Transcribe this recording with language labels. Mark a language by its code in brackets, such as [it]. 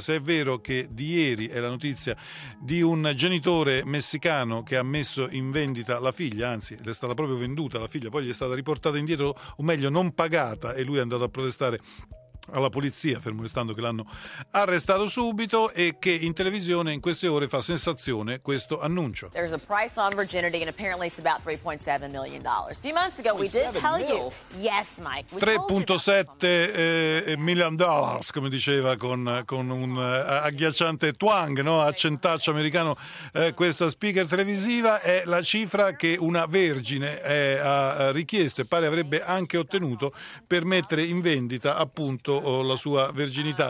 [it] Se è vero che di ieri è la notizia di un genitore messicano che ha messo in vendita la figlia, anzi le è stata proprio venduta la figlia, poi gli è stata riportata indietro, o meglio non pagata, e lui è andato a protestare alla polizia, fermo restando che l'hanno arrestato subito, e che in televisione in queste ore fa sensazione questo annuncio. [en] There's a price on virginity and apparently it's about $3.7 million. Few months ago we did tell you. Yes, Mike. 3.7 million dollars, [it] come diceva con un agghiacciante twang, no, accentaccio americano, questa speaker televisiva, è la cifra che una vergine ha richiesto e pare avrebbe anche ottenuto per mettere in vendita appunto la sua verginità.